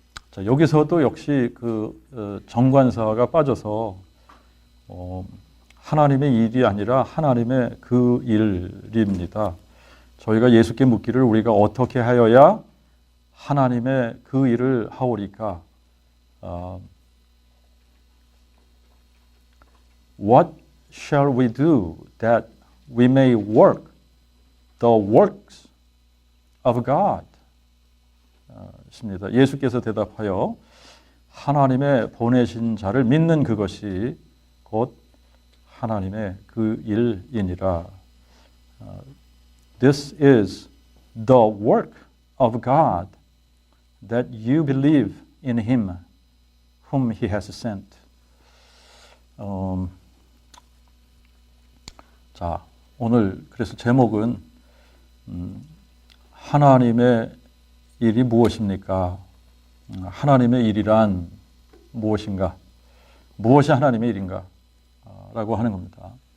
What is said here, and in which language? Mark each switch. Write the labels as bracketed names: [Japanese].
[Korean] 자, 여기서도 역시 정관사가 빠져서 하나님의 일이 아니라 하나님의 그 일입니다. 저희가 예수께 묻기를 우리가 어떻게 하여야 하나님의 그 일을 하오리까? [English] What shall we do that we may work the works of God? [Korean] 십니다. 예수께서 대답하여 하나님의 보내신 자를 믿는 그것이 곧 하나님의 그 일이니라. [English] This is the work of God, that you believe in Him whom He has sent. [Korean] 자, 오늘 그래서 제목은 하나님의 일이 무엇입니까? 하나님의 일이란 무엇인가? 무엇이 하나님의 일인가? 라고 하는 겁니다.